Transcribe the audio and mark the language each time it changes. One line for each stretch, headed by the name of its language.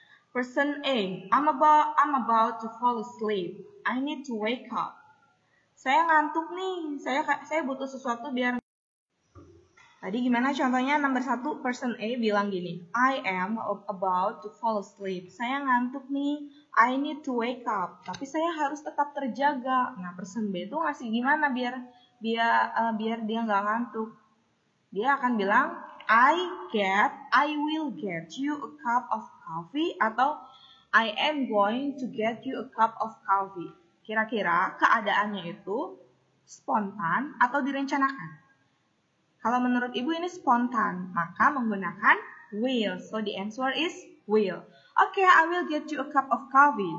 English: Person A, I'm about to fall asleep. I need to wake up.
Indonesian: Saya ngantuk nih, saya butuh sesuatu biar. Tadi gimana contohnya? Nomor 1, person A bilang gini,
English: I am about to fall asleep.
Indonesian: Saya ngantuk nih,
English: I need to wake up.
Indonesian: Tapi saya harus tetap terjaga. Nah, person B itu ngasih gimana biar dia nggak ngantuk? Dia akan bilang,
English: I will get you a cup of coffee, atau I am going to get you a cup of coffee.
Indonesian: Kira-kira keadaannya itu spontan atau direncanakan? Kalau menurut ibu ini spontan, maka menggunakan will.
English: So the answer is will. Okay, I will get you a cup of coffee.